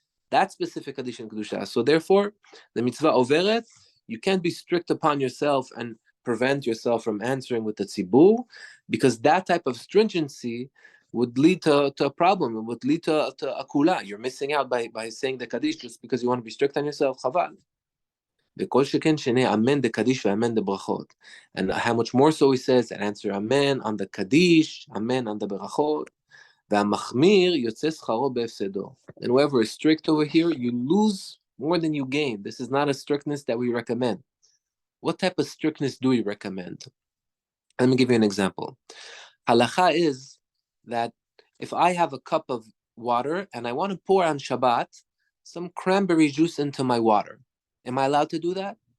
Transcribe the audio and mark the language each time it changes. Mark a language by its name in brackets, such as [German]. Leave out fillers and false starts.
[English] That specific Kaddish and Kedusha. So therefore, the mitzvah overet, you can't be strict upon yourself and prevent yourself from answering with the tzibur, because that type of stringency would lead to a problem. It would lead to a kula. You're missing out by saying the Kaddish just because you want to be strict on yourself. Chaval. [Hebrew] וכל שכן שני אמן דקדיש ואמן דברכות. [English] And how much more so he says, and answer amen on the Kaddish, amen on the ברכות. [Hebrew] והמחמיר יוצא שכרו בהפסדו. [English] And whoever is strict over here, you lose more than you gain. This is not a strictness that we recommend. What type of strictness do we recommend? Let me give you an example. Halacha is that if I have a cup of water and I want to pour on Shabbat some cranberry juice into my water, am I allowed to do that?